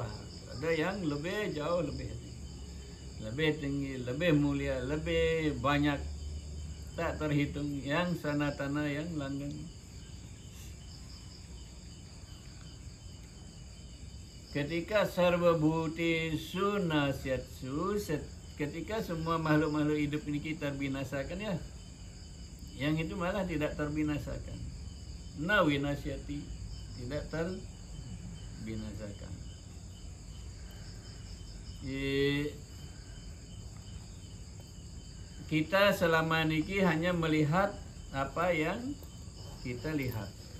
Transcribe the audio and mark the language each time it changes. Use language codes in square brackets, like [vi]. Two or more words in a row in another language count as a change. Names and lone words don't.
[id] Ada yang lebih jauh lebih tinggi, lebih mulia, lebih banyak, tak terhitung, yang sanatana, yang langgeng. Ketika [sa] सर्व भूतेषु नश्यत्सु, [id] ketika semua makhluk-makhluk hidup ini kita binasakan ya, yang itu malah tidak terbinasakan. [sa] न विनश्यति, [id] tidak terbinasakan. Kita selama ini hanya melihat apa yang kita lihat.